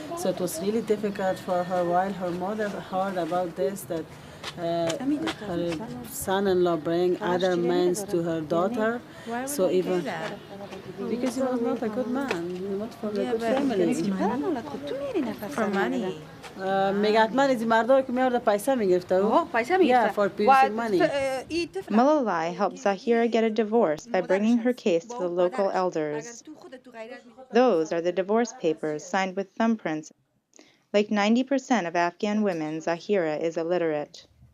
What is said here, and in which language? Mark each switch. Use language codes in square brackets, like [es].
[en] So it was really difficult for her while her mother heard about this, that her son-in-law bring other men to her daughter. Why would so he even do that? because he was not a good man, he was not from a good family. For money. [fa] میگه حتما از این مردا که میارده پیسه میگرفته و [en] yeah, for producing money. Malala helped Zahira get a divorce by bringing her case to the local elders. Those are the divorce papers signed with thumbprints. Like 90% of Afghan women, Zahira is illiterate.